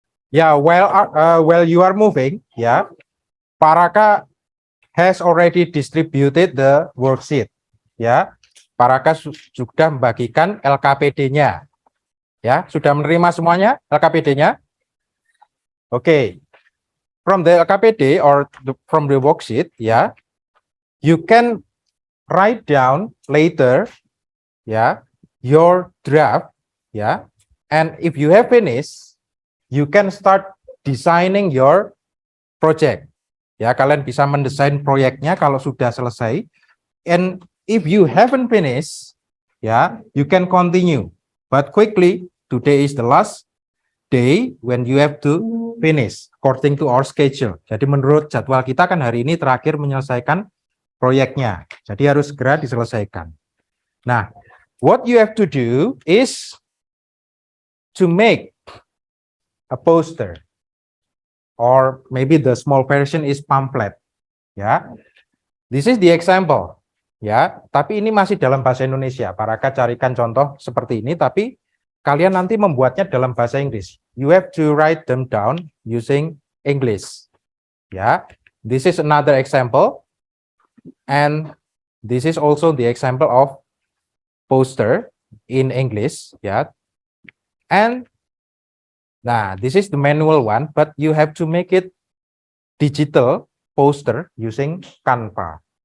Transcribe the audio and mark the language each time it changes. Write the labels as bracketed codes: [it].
[en] Yeah, while you are moving, yeah, Paraka has already distributed the worksheet. [id] Ya, Paraka sudah membagikan LKPD-nya. Ya, sudah menerima semuanya LKPD-nya? [en] Okay. From the LKPD or from the worksheet, yeah, you can write down later, yeah, your draft, yeah, and if you have finished, you can start designing your project. [id] Ya, kalian bisa mendesain proyeknya kalau sudah selesai. [en] And if you haven't finished, ya, you can continue. But quickly, today is the last day when you have to finish according to our schedule. [id] Jadi menurut jadwal kita kan hari ini terakhir menyelesaikan proyeknya. Jadi harus segera diselesaikan. [en] Nah, what you have to do is to make a poster, or maybe the small version is pamphlet. Ya, this is the example. [id] Ya, tapi ini masih dalam bahasa Indonesia. Paraka carikan contoh seperti ini, tapi kalian nanti membuatnya dalam bahasa Inggris. [en] You have to write them down using English. Ya, this is another example, and this is also the example of poster in English. Ya, and nah, this is the manual one, but you have to make it digital poster using Canva.